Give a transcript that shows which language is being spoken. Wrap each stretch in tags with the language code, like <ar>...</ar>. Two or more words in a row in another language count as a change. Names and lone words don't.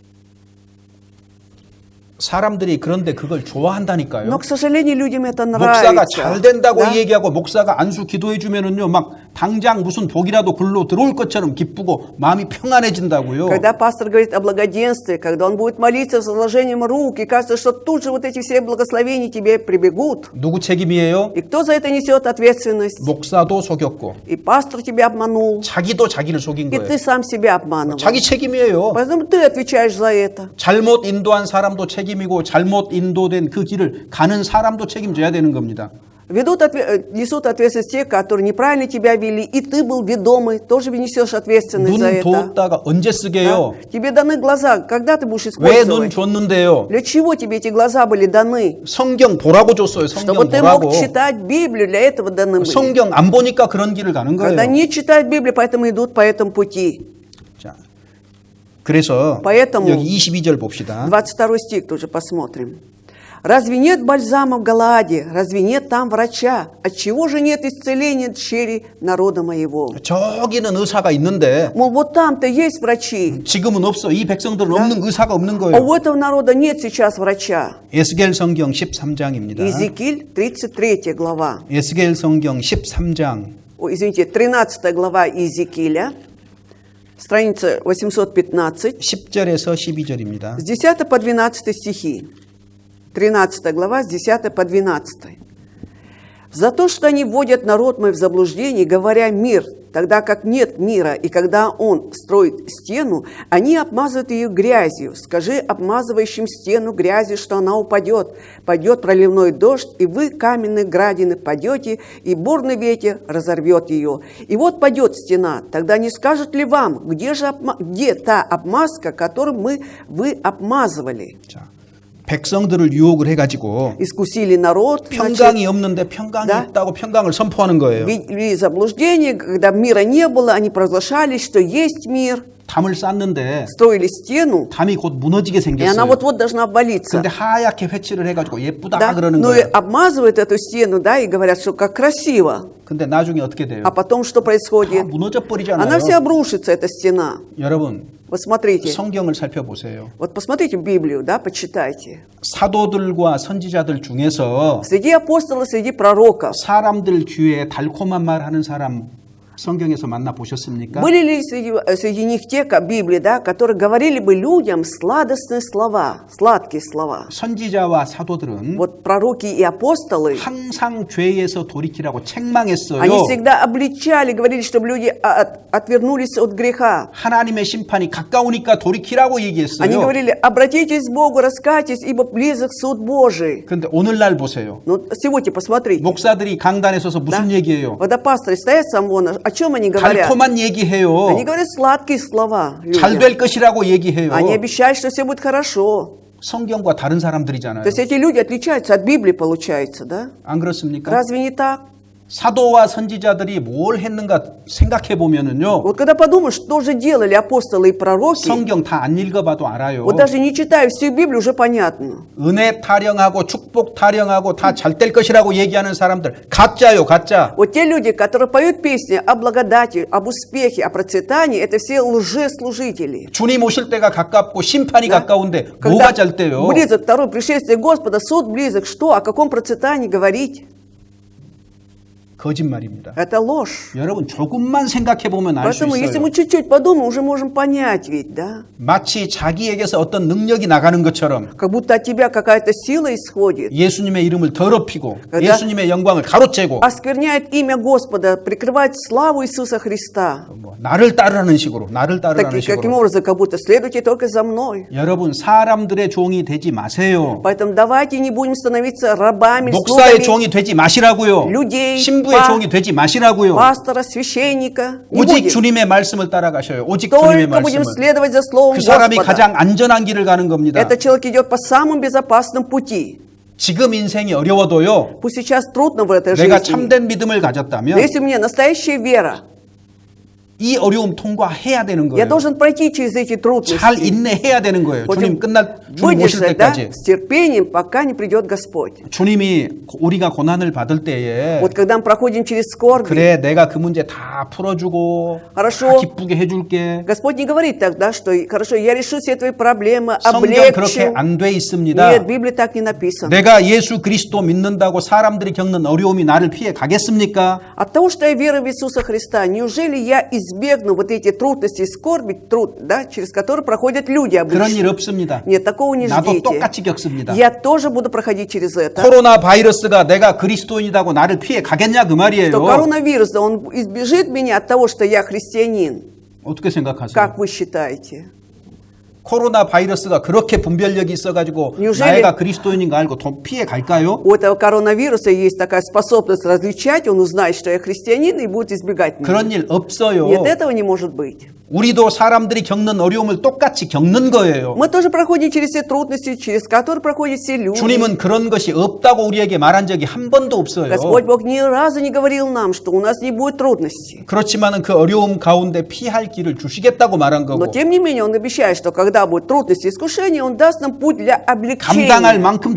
<ko>사람들이 그런데 그걸</ko> <ru>Но,</ru> <ko>좋아한다니까요.</ko> <ru>к сожалению, людям это</ru> <ko>목사가</ko> <ru>нравится.</ru> <ko>잘 된다고</ko> <ru>Да?</ru> <ko>얘기하고 목사가 안수 기도해 주면은요, 막 당장 무슨 복이라도 굴러 들어올 것처럼 기쁘고 마음이 평안해진다고요.</ko> <ru>Когда пастор говорит о благоденствии, когда он будет молиться с возложением рук, и кажется, что тут же вот эти все благословения тебе прибегут.</ru> <ko>누구 책임이에요?</ko> <ru>И кто за это несет ответственность?</ru> <ko>목사도 속였고</ko> <ru>И пастор тебя обманул,</ru> <ko>자기도 자기를 속인</ko> <ru>и</ru> <ko>거예요.</ko> <ru>ты сам себя обманывал.</ru> <ko>자기 책임이에요.</ko> <ru>Поэтому ты отвечаешь за это.</ru> <ko>잘못 인도한 사람도 책임이고 잘못 인도된 그 길을 가는 사람도 책임져야 되는 겁니다.</ko> <ru>Несут ответственность те, которые неправильно тебя вели, и ты был ведомый, тоже несешь ответственность за</ru> <ko>눈</ko> <ru>это.</ru> <ko>뒀다가 언제</ko> <ru>Да?</ru> <ko>쓰게요?</ko> <ru>Тебе даны глаза, когда ты будешь</ru> <ko>왜 눈</ko> <ru>использовать?</ru> <ko>줬는데요?</ko> <ru>Для чего тебе эти глаза были даны?</ru> <ko>성경 보라고 줬어요. 성경</ko> <ru>Чтобы ты</ru> <ko>보라고.</ko> <ru>мог читать Библию, для этого даны были.</ru> <ko>성경 안 보니까 그런 길을 가는 거예요.</ko> <ru>Когда не читают Библию, поэтому идут по этому пути.</ru> <ko>자, 그래서</ko> <ru>Поэтому</ru> <ko>여기 22절 봅시다.</ko> <ru>22 стих тоже посмотрим. Разве нет бальзама в Галааде? Разве нет там врача? Отчего же нет исцеления дщери народа моего?</ru> <ko>저기는 의사가 있는데</ko> <ru>Мол, вот там-то есть врачи,</ru> <ko>지금은 없어. 이 백성들은 없는 의사가 없는</ko> <ru>а</ru> <ko>거예요.</ko> <ru>у этого народа нет сейчас врача.</ru> <ko>에스겔 성경 13장입니다.</ko> <ru>Иезекииль, 33 глава.</ru> <ko>에스겔 성경 13장</ko> <ru>Ой, извините, 13 глава Иезекииля, страница 815,</ru> <ko>10절에서 12절입니다.</ko> <ru>с 10 по 12 стихи. 13 глава, с 10 по 12. «За то, что они вводят народ мой в заблуждение, говоря мир, тогда как нет мира, и когда он строит стену, они обмазывают ее грязью. Скажи обмазывающим стену грязью, что она упадет. Пойдет проливной дождь, и вы, каменные градины, падете, и бурный ветер разорвет ее. И вот падет стена. Тогда не скажут ли вам, где та обмазка, которую вы обмазывали?»</ru> <ko>자, 백성들을 유혹을 해가지고</ko> <ru>Искусили народ,</ru> <ko>평강이 없는데 평강이</ko> <ru>Да.</ru> <ko>있다고 평강을 선포하는 거예요.</ko> <ru>ввели заблуждение, когда мира не было, они провозглашали, что есть мир,</ru> <ko>담을 쌓는데</ko> <ru>строили стену,</ru> <ko>담이 곧 무너지게</ko> <ru>и она</ru> <ko>생겼어요.</ko> <ru>вот-вот должна обвалиться.</ru> <ko>근데 하얗게 회칠을 해가지고 예쁘다</ko> <ru>Да?</ru> <ko>그러는</ko> <ru>Ну и</ru> <ko>거예요.</ko> <ru>обмазывают эту стену, да, и говорят, что как красиво.</ru> <ko>근데 나중에 어떻게 돼요?</ko> <ru>А потом что</ru> <ko>다</ko> <ru>происходит?</ru> <ko>무너져 버리잖아요.</ko> <ru>Она вся обрушится, эта стена.</ru> <ko>여러분</ko> <ru>Вот смотрите,</ru> <ko>성경을 살펴보세요.</ko> <ru>вот посмотрите Библию, да, почитайте.</ru> <ko>사도들과 선지자들 중에서</ko> <ru>Среди апостолов, среди пророков,</ru> <ko>사람들 귀에 달콤한 말 하는 사람 성경에서 만나 보셨습니까?</ko> <ru>были ли среди них те, как Библии, да, которые говорили бы людям сладостные слова, сладкие слова?</ru> <ko>선지자와 사도들은</ko> <ru>Вот пророки и апостолы,</ru> <ko>항상 죄에서 돌이키라고 책망했어요.</ko> <ru>они всегда обличали, говорили, чтобы люди отвернулись от греха.</ru> <ko>하나님의 심판이 가까우니까 돌이키라고</ko> <ru>Они</ru> <ko>얘기했어요.</ko> <ru>говорили, обратитесь к Богу, раскайтесь, ибо близок суд Божий.</ru> <ko>근데 오늘날 보세요.</ko> <ru>Ну, сегодня посмотрите.</ru> <ko>목사들이 강단에 서서 무슨 얘기해요?</ko> <ru>Водопасторы стоят сам вон, о чем они говорят?</ru> <ko>달콤한 얘기해요.</ko> <ru>Они говорят сладкие слова</ru> <ko>잘</ko> <ru>людям.</ru> <ko>될 것이라고 얘기해요.</ko> <ru>Они обещают, что все будет хорошо.</ru> <ko>성경과 다른 사람들이잖아요.</ko> <ru>То есть эти люди отличаются от Библии, получается, да?</ru> <ko>안 그렇습니까?</ko> <ru>Разве не так?</ru> <ko>사도와 선지자들이 뭘 했는가 생각해 보면은요.</ko> <ru>Вот когда подумаешь, что же делали апостолы и пророки,</ru> <ko>성경 다 안 읽어봐도 알아요.</ko> <ru>вот даже не читая всю Библию, уже понятно.</ru> <ko>은혜 타령하고 축복 타령하고 다 잘 될 것이라고 얘기하는 사람들 가짜요, 가짜.</ko> <ru>Вот те люди, которые поют песни о благодати, об успехе, о процветании, это все лжеслужители.</ru> <ko>주님 오실 때가 가깝고 심판이</ko> <ru>Да?</ru> <ko>가까운데</ko> <ru>Когда</ru> <ko>뭐가 잘 돼요?</ko> <ru>близок второе пришествие Господа, суд близок, что, о каком процветании говорить?</ru> <ko>거짓말입니다.</ko> <ru>Это ложь.</ru> <ko>여러분 조금만 생각해 보면 알 수</ko> <ru>Поэтому, если</ru> <ko>있어요.</ko> <ru>мы чуть-чуть подумаем, уже можем понять ведь, да?</ru> <ko>마치 자기에게서 어떤 능력이 나가는 것처럼</ko> <ru>Как будто от тебя какая-то сила исходит,</ru> <ko>예수님의 이름을 더럽히고</ko> <ru>Да.</ru> <ko>예수님의 영광을 가로채고</ko> <ru>оскверняет имя Господа, прикрывает славу Иисуса Христа.</ru> <ko>뭐 на를 따르라는 식으로 나를 따르라는</ko> <ru>Каким</ru> <ko>식으로</ko> <ru>образом, как будто следуйте только за мной.</ru> <ko>여러분 사람들의 종이 되지 마세요.</ko> <ru>Поэтому давайте не будем становиться рабами,</ru> <ko>목사의</ko> <ru>слугами</ru> <ko>종이 되지 마시라고요.</ko> <ru>людей,</ru> <ko>신부의 종이 되지 마시라고요.</ko> <ru>пастора, священника. Не</ru> <ko>오직</ko> <ru>будем.</ru> <ko>주님의 말씀을 따라가셔요. 오직 주님의</ko> <ru>Только будем</ru> <ko>말씀을.</ko> <ru>следовать за Словом</ru> <ko>그 사람이</ko> <ru>Господа.</ru> <ko>가장 안전한 길을 가는 겁니다.</ko> <ru>Этот человек идет по самому безопасным пути.</ru> <ko>지금 인생이 어려워도요.</ko> <ru>Пусть сейчас трудно в этой</ru> <ko>내가</ko> <ru>жизни.</ru> <ko>참된 믿음을</ko> <ru>Но</ru> <ko>가졌다면</ko> <ru>если у меня настоящая вера,</ru> <ko>이 어려움 통과해야 되는</ko> <ru>я</ru> <ko>거예요.</ko> <ru>должен пройти через эти трудности.</ru> <ko>잘 인내해야 되는 거예요. 주님 주님 오실</ko> <ru>выдержать, да,</ru> <ko>때까지.</ko> <ru>с терпением, пока не придет Господь.</ru> <ko>주님이 우리가 고난을 받을 때에</ko> <ru>Вот когда мы проходим через скорби,</ru> <ko>그래 내가 그 문제 다 풀어주고</ko> <ru>Хорошо.</ru> <ko>다 기쁘게 해줄게.</ko> <ru>Господь не говорит тогда, что хорошо, я решу все твои проблемы,</ru> <ko>성경 그렇게</ko> <ru>облегчу.</ru> <ko>안 돼 있습니다.</ko> <ru>Нет, в Библии так не написано.</ru> <ko>내가 예수 그리스도 믿는다고 사람들이 겪는 어려움이 나를 피해 가겠습니까?</ko> <ru>От того, что я верю в Иисуса Христа, неужели я избегну вот эти трудности и скорби, да, через которые проходят люди</ru> <ko>그런 일</ko> <ru>обычно?</ru> <ko>없습니다.</ko> <ru>Нет, такого не</ru> <ko>나도</ko> <ru>ждите.</ru> <ko>똑같이 겪습니다.</ko> <ru>Я тоже буду проходить через это.</ru> <ko>코로나 바이러스가 내가 그리스도인이라고 나를 피해 가겠냐 그 말이에요.</ko> <ru>Что коронавирус, да, он избежит меня от того, что я христианин.</ru> <ko>어떻게 생각하세요?</ko> <ru>Как вы считаете?</ru> <ko>코로나 바이러스가 그렇게 분별력이 있어가지고</ko> <ru>Неужели-</ru> <ko>내가 그리스도인인 거 알고 피해 갈까요?</ko> <ru>У этого коронавируса есть такая способность различать, он узнает, что я христианин и будет избегать меня.</ru> <ko>그런 일 없어요.</ko> <ru>Нет, этого не может быть.</ru> <ko>우리도 사람들이 겪는 어려움을 똑같이 겪는 거예요.</ko> <ru>Мы тоже проходим через все трудности, через которые проходят все люди.</ru> <ko>주님은 그런 것이 없다고 우리에게 말한 적이 한 번도 없어요.</ko> <ru>Господь Бог ни разу не говорил нам, что у нас не будет трудностей.</ru> <ko>그렇지만은 그 어려움 가운데 피할 길을 주시겠다고 말한</ko> <ru>Но</ru> <ko>거고</ko> <ru>тем не менее Он обещает, что когда будут трудности и искушения, Он даст нам путь для облегчения.</ru> <ko>감당할 만큼</ko>